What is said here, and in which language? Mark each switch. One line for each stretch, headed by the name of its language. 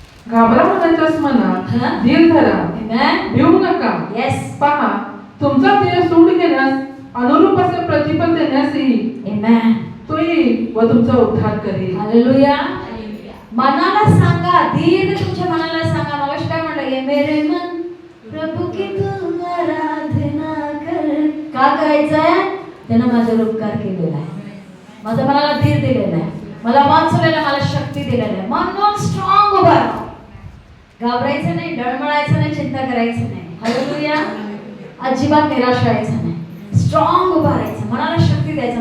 Marathi: घाबरा मनाच्यास म्हणा, धीर धरा, भिवू नका. येस. पहा तुमचा देह सूड घेण्यास अनुरूप असे प्रतिफल देण्यास येईल. आमेन. तो येईल व तुमचा उद्धार करेल. हालेलुया. मनाला सांगा, धीर तुमच्या मनाला सांगा. मगाशी काय म्हणलं?
Hindi: ये मेरे मन प्रभु की तुम आराधना कर.
Marathi: का करायचंय? त्यानं माझ्यावर उपकार केलेला आहे. माझ्या मनाला धीर दिलेला आहे. मला वाचवलेला, मला शक्ती दिलेला आहे. म्हणून स्ट्रॉंग उभा राहा. घाबरायचं नाही, डळमळायचं नाही, चिंता करायचं नाही. हालेलुया. अजिबात निराश व्हायचं नाही. स्ट्रॉंग उभा राहायचं. मनाला शक्ती द्यायचं.